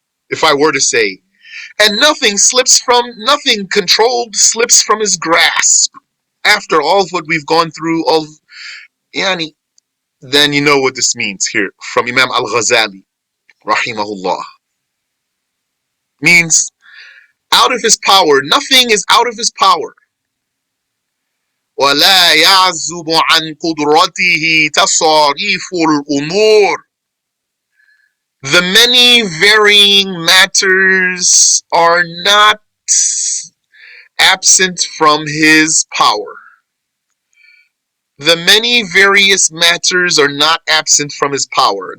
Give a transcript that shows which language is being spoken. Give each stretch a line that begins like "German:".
English: If I were to say, And nothing controlled slips from his grasp. After all of what we've gone through, yani, then you know what this means here from Imam Al-Ghazali, rahimahullah. Means out of his power. Nothing is out of his power.
Arabic: ولا يعزب عن قدرته تصاريف الأمور.
English: The many varying matters are not absent from his power. The many various matters are not absent from his power.